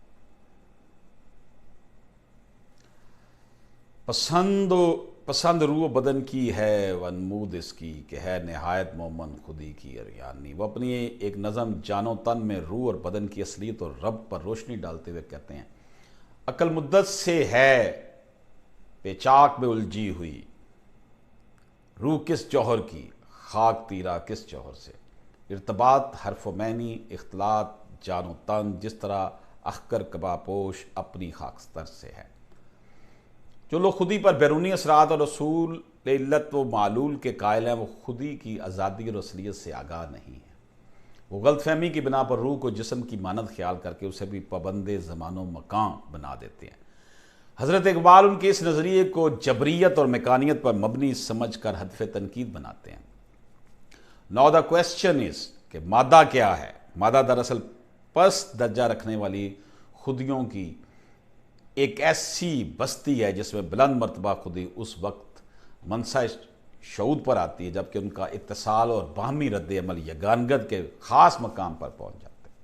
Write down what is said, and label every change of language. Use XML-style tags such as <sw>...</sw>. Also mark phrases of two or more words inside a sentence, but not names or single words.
<ur>پسند روح و بدن کی ہے ونمود اس کی، کہ ہے نہایت مومن خودی کی اریانی۔ وہ اپنی ایک نظم جان و تن میں روح اور بدن کی اصلیت اور رب پر روشنی ڈالتے ہوئے کہتے ہیں: عقل مدت سے ہے پیچاک میں الجھی ہوئی، روح کس جوہر کی، خاک تیرا کس جوہر سے۔ ارتباط حرف و معنی، اختلاط جان و تن، جس طرح اخگر کباپوش اپنی خاکستر سے ہے۔ جو لوگ خودی پر بیرونی اثرات اور اصول علت و معلول کے قائل ہیں، وہ خودی کی آزادی اور اصلیت سے آگاہ نہیں ہیں۔ وہ غلط فہمی کی بنا پر روح کو جسم کی مانند خیال کر کے اسے بھی پابند زمان و مکان بنا دیتے ہیں۔ حضرت اقبال ان کے اس نظریے کو جبریت اور مکانیت پر مبنی سمجھ کر ہدف تنقید بناتے ہیں۔</ur> <en>Now the question is</en> <ur>کہ مادہ کیا ہے؟ مادہ دراصل پست درجہ رکھنے والی خودیوں کی ایک ایسی بستی ہے جس میں بلند مرتبہ خودی اس وقت منصہ شعور پر آتی ہے جبکہ ان کا اتصال اور باہمی رد عمل یگانگت کے خاص مقام پر پہنچ جاتے ہیں۔</ur>